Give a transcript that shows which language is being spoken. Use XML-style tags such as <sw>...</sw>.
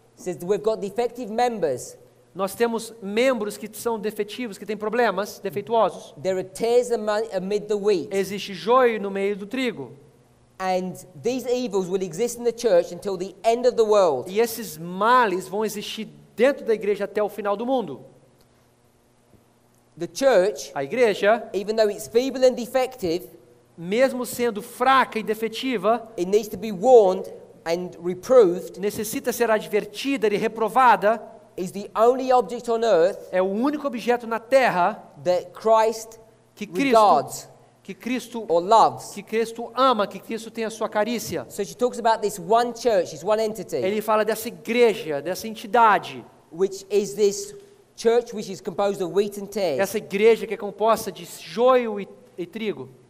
<en>It says that we've got defective members.</en> <pt>Nós temos membros que são defetivos, que têm problemas, defeituosos.</pt> <en>There are tares amid the wheat.</en> <pt>Existe joio no meio do trigo.</pt> <en>And these evils will exist in the church until the end of the world.</en> <pt>E esses males vão existir dentro da igreja até o final do mundo.</pt> <en>The church,</en> <pt>A igreja,</pt> <en>even though it's feeble and defective,</en> <pt>mesmo sendo fraca e defetiva,</pt> <en>it needs to be warned and reproved,</en> <pt>necessita ser advertida e reprovada.</pt> <en>is the only object on earth</en> <pt>É o único objeto na terra</pt> <en>that Christ</en> <pt>que</pt> <en>regards</en> <pt>Cristo</pt> <en>or loves.</en> <pt>que Cristo ama, que Cristo tem a sua carícia.</pt> <en>So she talks about this one church, this one entity,</en> <pt>Ele fala dessa igreja, dessa entidade,</pt> <en>which is this church which is composed of wheat and tares.</en> <pt>essa igreja que é composta de joio e trigo.</pt>